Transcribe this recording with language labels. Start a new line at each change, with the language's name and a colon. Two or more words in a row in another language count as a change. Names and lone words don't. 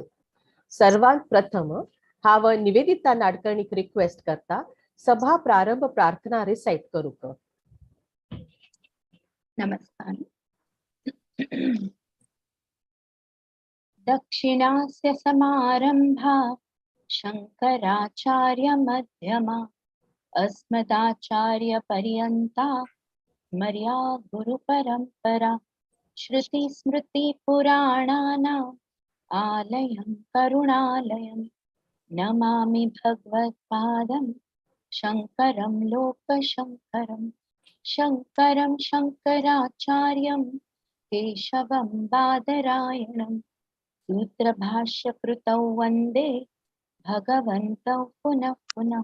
Konkani: सर्वांत प्रथम हांव निवेदिता नाडकर्णीक रिक्वेस्ट करता सभा प्रारंभ प्रार्थना रिसाइट करूक. नमस्कार.
Sanskrit: दक्षिणास्य समारंभा शंकराचार्य मध्यमा अस्मदाचार्य पर्यंता मर्या गुरु परंपरा श्रुति स्मृति पुराणानाम् आलयं करुणालयं नमामि भगवत्पादं शंकरं लोकशंकरं शंकरं शंकराचार्यं केशवं बादरायणं सूत्रभाष्यकृतौ वन्दे भगवन्तौ पुनः पुनः.